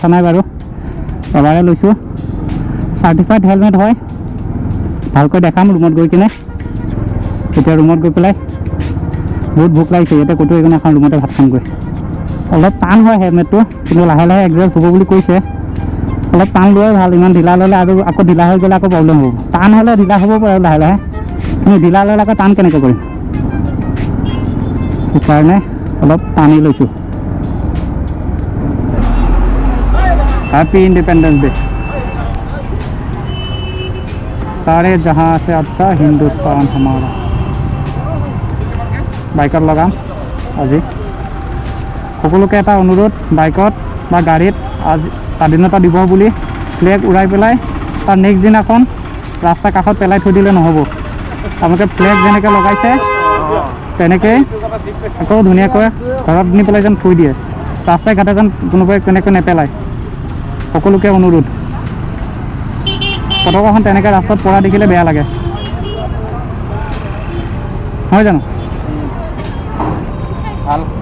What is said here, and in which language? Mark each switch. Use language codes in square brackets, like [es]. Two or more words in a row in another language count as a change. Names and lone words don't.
[as] নাই বাৰু এবাৰে লৈছোঁ চাৰ্টিফাইড হেলমেট হয় ভালকৈ দেখাম ৰুমত গৈ কিনে এতিয়া ৰুমত গৈ পেলাই বহুত ভোক লাগিছে ইয়াতে ক'তো এইকাৰণে এখন ৰুমতে ভাত খামগৈ অলপ টান হয় হেলমেটটো কিন্তু লাহে লাহে এডজাষ্ট হ'ব বুলি কৈছে অলপ টান লোৱাই ভাল ইমান ঢিলা ল'লে আৰু আকৌ ঢিলা হৈ গ'লে আকৌ প্ৰব্লেম হ'ব টান হ'লে ঢিলা হ'ব পাৰে লাহে লাহে কিন্তু ঢিলা ল'লে আকৌ টান কেনেকৈ কৰিম সেইকাৰণে অলপ টানি লৈছোঁ [en] Happy Independence Day [hi] सारे जहाँ से अच्छा हिंदुस्तान हमारा [as] বাইকত লগাম আজি সকলোকে এটা অনুৰোধ বাইকত বা গাড়ীত আজি স্বাধীনতা দিৱস বুলি ফ্লেগ উৰাই পেলাই তাৰ নেক্সট দিনাখন ৰাস্তা কাষত পেলাই থৈ দিলে নহ'ব আপোনালোকে ফ্লেগ যেনেকৈ লগাইছে তেনেকৈ আকৌ ধুনীয়াকৈ ঘৰত নি পেলাই যেন থৈ দিয়ে ৰাস্তাই ঘাটে যেন কোনোবাই তেনেকৈ নেপেলায় সকলোকে অনুৰোধ পতাকাখন তেনেকৈ ৰাস্তাত পৰা দেখিলে বেয়া লাগে হয় জানো ভাল